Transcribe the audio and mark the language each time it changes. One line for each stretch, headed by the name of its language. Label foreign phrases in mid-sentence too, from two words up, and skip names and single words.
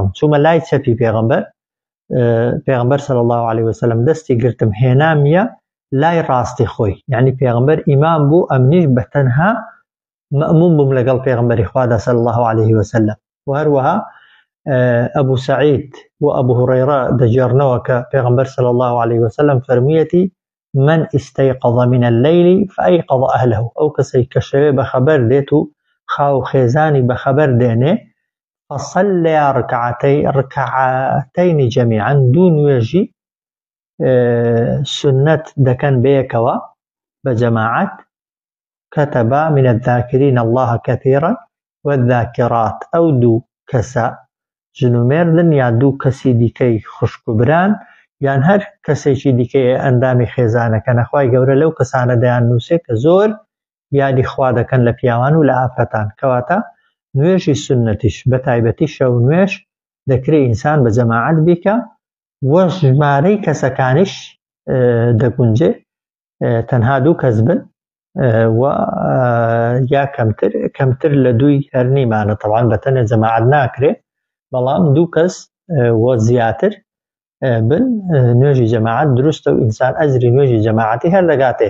Central Kurdish: چوومە لای چەپی پێغەمبەر
Arabic: صلی الله عليه وسلم
Central Kurdish: دەستی گرتم هێنامیە لای ڕاستی خۆی یعنی پێغەمبەر ئیمام بوو ئەمنیش بە تەنها مەئموم بووم لەگەڵ پێغەمبەری خوادا
Arabic: صلی الله عليه وسلم.
Central Kurdish: و هەروەها ئەبوو سەعید و ئەبوو هورەیرە دەجێڕنەوە کە پێغەمبەر
Arabic: صلی الله عليه وسلم
Central Kurdish: فەرموویەتی
Arabic: من استيقظ من الليل فأيقظ أهله.
Central Kurdish: ئەو کەسەی کە شەوێ بەخەبەر دێت و خاو خێزانی بەخەبەر دێنێ
Arabic: فصليا ركعتين جميعا
Central Kurdish: دوو نوێژی سنت دەکەن بەیەکەوە بە جەماعەت
Arabic: كتب من الذاكرين الله كثيرا والذاكرات.
Central Kurdish: ئەو دوو کەسە ژنومێردن یا دوو کەسی دیکەی خوشک و بران یان هەر کەسێکی دیکەی ئەندامی خێزانەکە نەخوای گەورە لەو کەسانە دەیان نووسێ کە زۆر یادی خوا دەکەن لە پیاوان و لە ئافرەتان. کەواتە نوێژی سنەتیش بە تایبەتی شەو نوێژ دەکرێت ئینسان بە جەماعەت بیکە و ژمارەی کەسەکانیش دەگونجێ تەنها دوو کەس بن و یا کەمتر لە دووی هەر نیمانە تەواان بەتەنێ جەماعەت ناکرێ بەڵام دوو کەس و زیاتر بن نوێژی جەماعەت دروستە و ئینسان ئەجری نوێژی جەماعەتی هەر دەگاتێ.